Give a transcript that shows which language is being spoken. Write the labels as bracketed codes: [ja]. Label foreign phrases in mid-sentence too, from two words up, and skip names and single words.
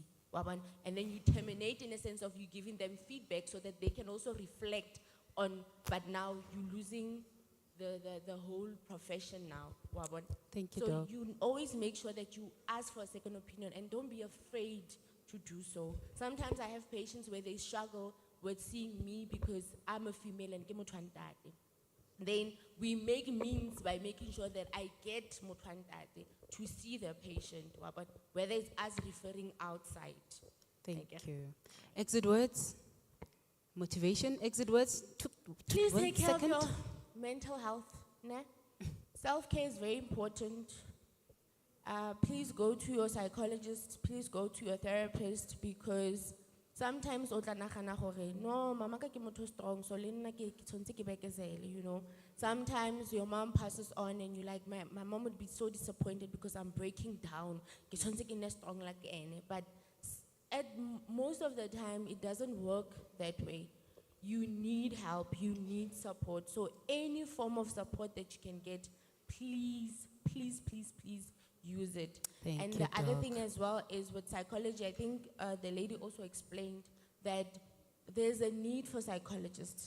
[en] And then you terminate in a sense of you giving them feedback so that they can also reflect on, but now you're losing the whole profession now. Thank you, So Doc. you always make sure that you ask for a second opinion, and don't be afraid to do so. Sometimes I have patients where they struggle with seeing me because I'm a female and [st] ke motho wa ntate. [en] Then we make means by making sure that I get [st] motho wa ntate [en] to see the patient, but whether it's us referring outside. Thank you. Exit words, motivation, exit words. Please one take care second. of your mental health. Ne? Self-care is very important. Please go to your psychologist, please go to your therapist, because sometimes [st] o tla nagana gore no mama ka ke motho strong so le nna ke tshwantse ke bekezele, [en] you know. Sometimes your mom passes on and you're like my mom would be so disappointed because I'm breaking down. [st] Ke tshwantse ke nne strong like ene, [en] but most of the time it doesn't work that way. You need help, you need support. So any form of support that you can get, please, please, please, please use it. Thank And you, the other Doc. thing as well is with psychology, I think the lady also explained that there's a need for psychologists.